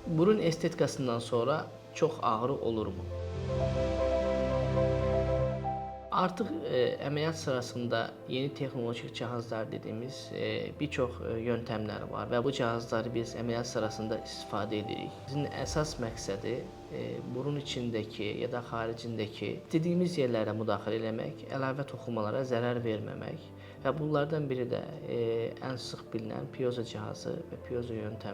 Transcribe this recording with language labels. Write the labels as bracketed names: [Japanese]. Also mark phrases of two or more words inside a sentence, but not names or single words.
[Turkish] Burun estetikasından sonra çok ağrı olur mu? [Azerbaijani] Artık əməliyyat sırasında yeni texnolojik cihazlar [Turkish] dediğimiz birçok yöntemler var [Azerbaijani] ve bu cihazları biz əməliyyat sırasında istifadə edirik. Bizim əsas məqsədi [Turkish] burun içindeki ya da xaricindeki [Azerbaijani] istədiyimiz yerlərə müdaxilə eləmək, əlavə toxunmalara zərər verməmək və bunlardan biri də ən sıx bilinən piezo cihazı və piezo yöntəmi.